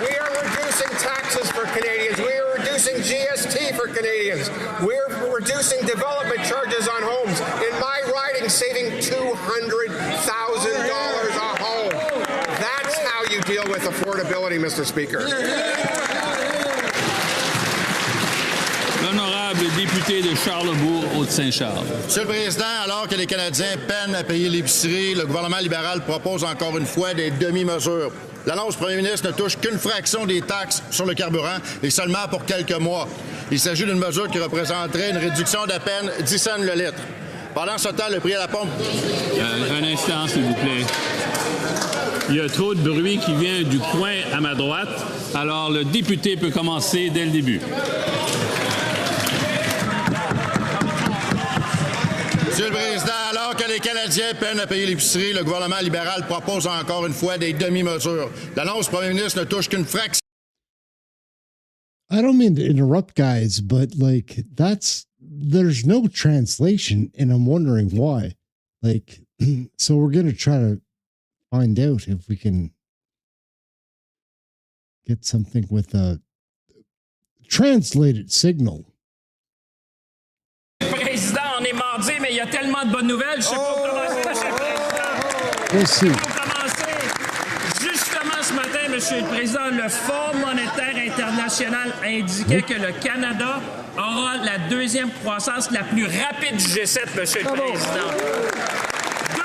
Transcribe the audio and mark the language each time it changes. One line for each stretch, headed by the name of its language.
English: We are reducing taxes for Canadians. We are reducing GST for Canadians. We're reducing development charges on homes. In my riding, saving $200,000 a home. That's how you deal with affordability, Mr. Speaker.
French: L'honorable député de Charlebourg, Haute-Saint-Charles. Monsieur le Président, alors que les Canadiens peinent à payer l'épicerie, le gouvernement libéral propose encore une fois des demi-mesures. L'annonce du premier ministre ne touche qu'une fraction des taxes sur le carburant et seulement pour quelques mois. Il s'agit d'une mesure qui représenterait une réduction d'à peine 10 cents le litre. Pendant ce temps, le prix à la pompe... Un instant, s'il vous plaît. Il y a trop de bruit qui vient du coin à ma droite, alors le député peut commencer dès le début. Monsieur le Président, alors que les Canadiens peinent à payer l'épicerie, le gouvernement libéral propose encore une fois des demi-mesures. L'annonce du premier ministre ne touche qu'une fraction.
English: I don't mean to interrupt, guys, but like there's no translation, and I'm wondering why. Like, so we're gonna try to find out if we can get something with a translated signal.
French: Président, on est mardi, mais il y a tellement de bonnes nouvelles. Je sais pas où commencer, Monsieur le Président.
English: We'll see.
French: Justement, ce matin, Monsieur le Président, le Fonds monétaire international indiquait que le Canada aura la deuxième croissance la plus rapide du G7, Monsieur le Président.